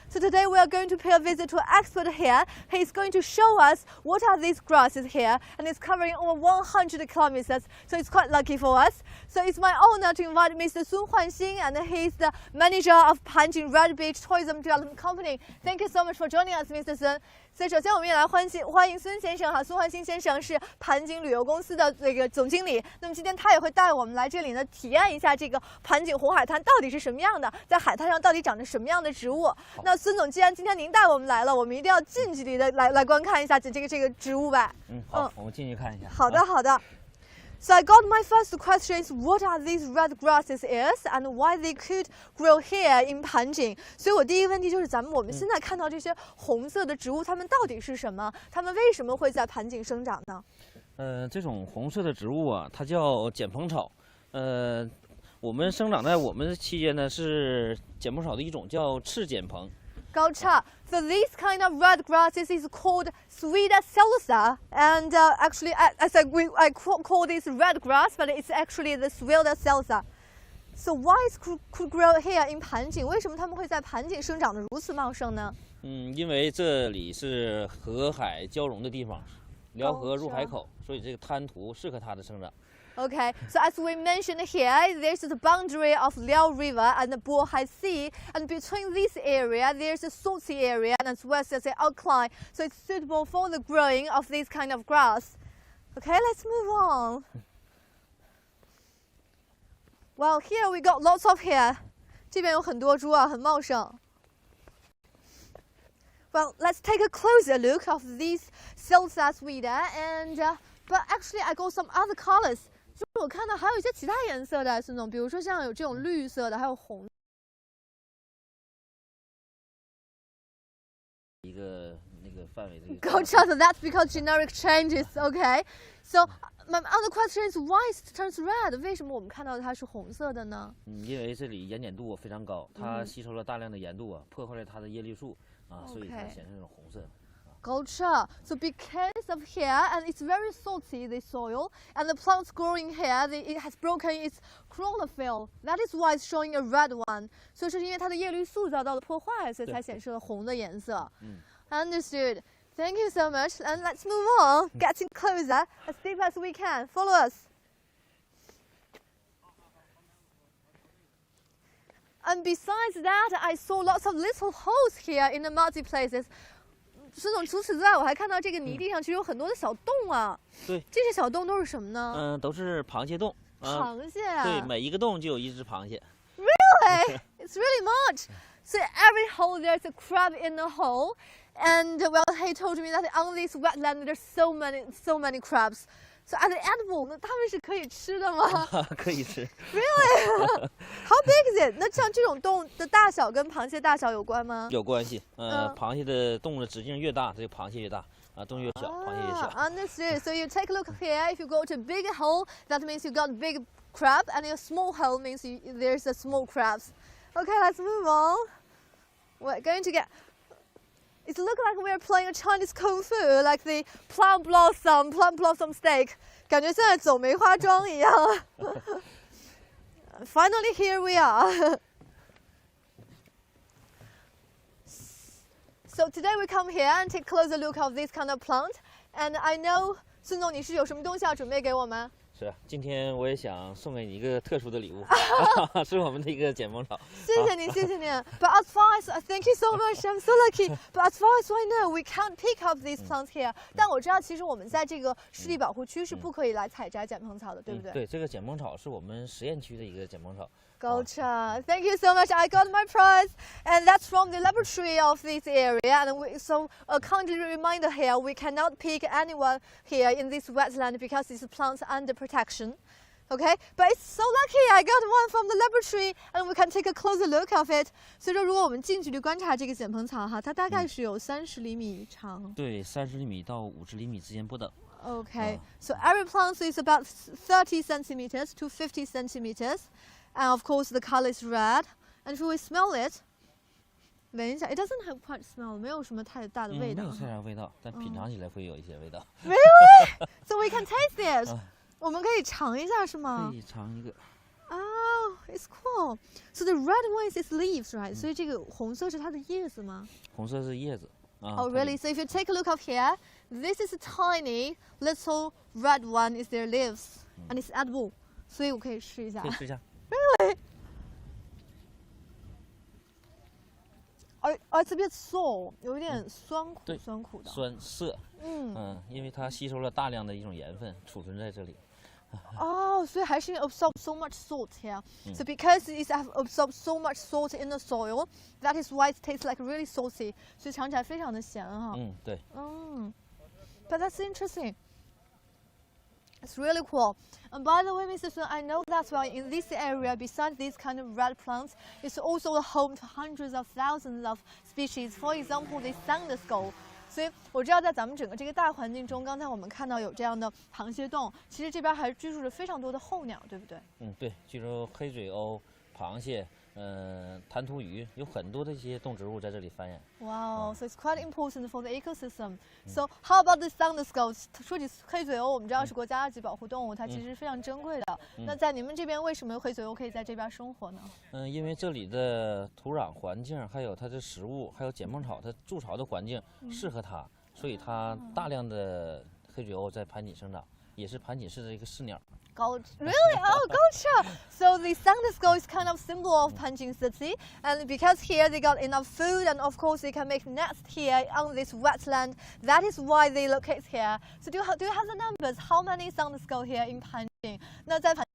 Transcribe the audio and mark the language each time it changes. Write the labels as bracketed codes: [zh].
[en] So today we are going to pay a visit to an expert here. He's going to show us what are these grasses here, and it's covering over 100 kilometers, so it's quite lucky for us. So it's my honor to invite Mr. Sun Huanxing, and he's the manager of Panjing Red Beach Tourism Development Company. Thank you so much for joining us, Mr. Sun. [zh] 所以首先我们也来欢迎孙先生哈，孙焕新先生是盘锦旅游公司的这个总经理。那么今天他也会带我们来这里呢，体验一下这个盘锦红海滩到底是什么样的，在海滩上到底长着什么样的植物。那孙总，既然今天您带我们来了，我们一定要近距离的来观看一下这个植物吧。好，我们进去看一下。好的，好的。 [en] So I got my first question is what are these red grasses is and why they could grow here in Panjing. [zh] 所以我第一个问题就是我们现在看到这些红色的植物，它们到底是什么？它们为什么会在盘锦生长呢？这种红色的植物啊，它叫剪蓬草。我们生长在我们期间呢是剪蓬草的一种，叫赤剪蓬。高差。 [en] So this kind of red grasses is called sweet salsa, and actually, I call this red grass, but it's actually the sweet salsa. So why it could grow here in Panjing? [zh] 为什么它们会在盘锦生长得如此茂盛呢？因为这里是河海交融的地方，辽河入海口，所以这个滩涂适合它的生长。 [en] Okay, so as we mentioned here, there's the boundary of Liao River and the Bohai Sea, and between this area, there's a salty area and as well as the alkaline, so it's suitable for the growing of this kind of grass. Okay, let's move on. Well, here we got lots of here. [zh] 这边有很多株啊，很茂盛。 [en] Well, let's take a closer look of these salsa sweeter, and but actually I got some other colors. [zh] 就我看到还有一些其他颜色的，孙总，比如说像有这种绿色的，还有红。一个那个范围这个。 [en] Gotcha. So that's because generic changes. Okay. So my other question is why it turns red? [zh] 为什么我们看到它是红色的呢？因为这里盐碱度非常高，它吸收了大量的盐度啊，破坏了它的叶绿素啊，所以它显成这种红色。 [en] Gotcha. So because of here, and it's very salty, the soil, and the plants growing here, it has broken its chlorophyll. That is why it's showing a red one. [zh] 所以是因为它的叶绿素遭到了破坏，所以才显示了红的颜色。 [en] Understood. Thank you so much. And let's move on, getting closer, as deep as we can. Follow us. And besides that, I saw lots of little holes here in the muddy places. [zh] 孙总，除此之外，我还看到这个泥地上其实有很多的小洞啊。对，这些小洞都是什么呢？都是螃蟹洞。螃蟹啊。对，每一个洞就有一只螃蟹。 [en] Really? It's really much. So every hole there's a crab in the hole, and well, he told me that on this wetland there's so many crabs. So are they edible? [zh] 那它们是可以吃的吗？可以吃。 [en] Really? How big is it? [zh] 那像这种洞的大小跟螃蟹大小有关吗？有关系。螃蟹的洞的直径越大，这个螃蟹越大；洞越小，螃蟹越小。 [en] Understood. So you take a look here. If you go to a big hole, that means you got big crab, and a small hole means there's a small crabs. Okay, let's move on. We're going to get. It looks like we're playing a Chinese kung fu, like the Plum Blossom steak. [zh] 感觉像在走梅花桩一样。 [en] Finally, here we are. So today we come here and take a closer look of this kind of plant. And I know, [zh] 孙总，你是有什么东西要准备给我们？是，今天我也想送给你一个特殊的礼物，是我们的一个剪蓬草。谢谢你，谢谢你。 [en] But as far as thank you so much, I'm so lucky. But as far as I know, we can't pick up these plants here. [zh] 但我知道，其实我们在这个湿地保护区是不可以来采摘剪蓬草的，对不对？对，这个剪蓬草是我们实验区的一个剪蓬草， [en] Gotcha. Thank you so much. I got my prize, and that's from the laboratory of this area. And so a kindly reminder here: we cannot pick anyone here in this wetland because these plants are under protection. Okay, but it's so lucky I got one from the laboratory, and we can take a closer look of it. [zh] 所以说，如果我们近距离观察这个碱蓬草哈，它大概是有30厘米长。对，30厘米到50厘米之间不等。 [en] Okay, so every plant is about 30 centimeters to 50 centimeters. And of course, the color is red. And if we smell it, [zh] 闻一下 [en] it doesn't have quite smell. [zh] 没有什么太大的味道。没有太大味道，但品尝起来会有一些味道。 [en] Really? So we can taste it. [zh] 我们可以尝一下是吗？可以尝一个。 [en] Oh, it's cool. So the red one is its leaves, right? [zh] 所以这个红色是它的叶子吗？红色是叶子。 [en] Oh, really? So if you take a look up here, this is a tiny little red one is their leaves, and it's edible. [zh] 所以我可以试一下。可以试一下。 [en] Really? It's a bit sour， [zh] 有一点酸苦酸苦的。酸涩。因为它吸收了大量的一种盐分，储存在这里。 [en] Oh, so it actually absorbs so much salt here. So because it absorbs so much salt in the soil, that is why it tastes like really salty. [zh] 所以尝起来非常的咸哈。对。 [en] But that's interesting. It's really cool. And by the way, Mr. Sun, I know that well in this area, besides these kind of red plants, it's also the home to hundreds of thousands of species. For example, the sand skull. [zh] 所以我知道，在咱们整个这个大环境中，刚才我们看到有这样的螃蟹洞，其实这边还居住着非常多的候鸟，对不对？对，居住黑嘴鸥、螃蟹、弹涂鱼，有很多的一些动植物在这里繁衍。 [en] Wow, so it's quite important for the ecosystem. So how about the sand skull? [zh] 说起黑嘴鸥，我们知道是国家二级保护动物，它其实非常珍贵的。那在你们这边，为什么黑嘴鸥可以在这边生活呢？因为这里的土壤环境，还有它的食物，还有碱蓬草它筑巢的环境适合它，所以它大量的黑嘴鸥在盘锦生长，也是盘锦市的一个市鸟。 [en] Really? Oh, gotcha. So the sand skull is kind of symbol of Panjing city, and because here they got enough food, and of course they can make nest here on this wetland. That is why they locate here. So do you have the numbers? How many sand skull here in Panjing? [zh] 那在